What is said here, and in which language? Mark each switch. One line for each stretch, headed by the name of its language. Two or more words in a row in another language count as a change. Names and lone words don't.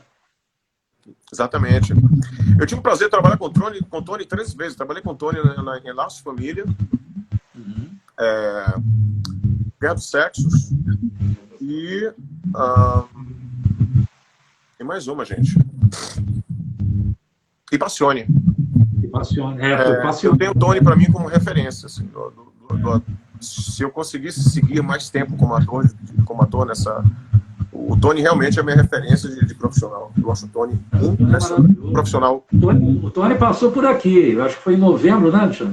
Portuguese: Exatamente. Eu tive o prazer de trabalhar com o Tony 3 vezes. Trabalhei com o Tony em Laços de Família, Guerra dos Sexos e mais uma, gente. E Passione. Passione. Eu tenho o Tony para mim como referência. Assim, se eu conseguisse seguir mais tempo como ator nessa... O Tony realmente é a minha referência de profissional. Eu acho o Tony profissional. O Tony passou por aqui, eu acho que foi em novembro, né, Alexandre?